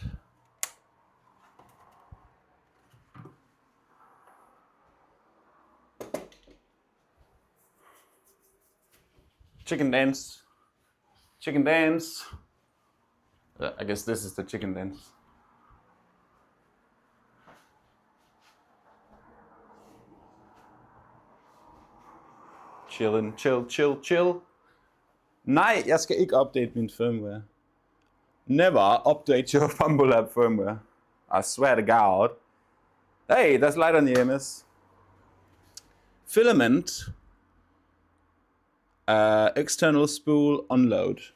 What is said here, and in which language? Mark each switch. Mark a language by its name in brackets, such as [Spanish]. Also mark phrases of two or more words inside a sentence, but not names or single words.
[English] Chicken dance. Chicken dance. I guess this is the chicken dance. Chillin', chill, chill, chill. [Danish] Nej, jeg skal ikke update min firmware. [English] Never update your Bambu Lab firmware. I swear to God. Hey, there's light on the EMS. Filament. External spool unload.